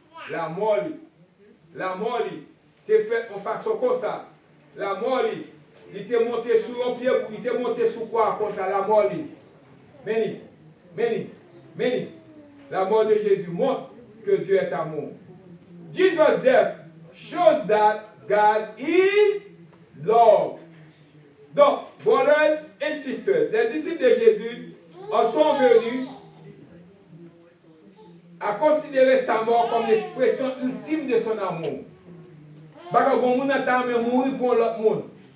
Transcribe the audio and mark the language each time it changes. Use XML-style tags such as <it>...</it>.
<fr>La mort, il te fait en façon comme ça. La mort, il te monté sur un pied, il te monté sur quoi comme ça, la mort. Many. La mort de Jésus montre que Dieu est amour.</fr> <en>Jesus' death shows that God is love.</en> <fr>Donc,</fr> <en>brothers and sisters,</en> <fr>les disciples de Jésus sont venus à considérer sa mort comme l'expression ultime de son amour. Parce que bon, on attend de mourir pour l'autre monde.</fr>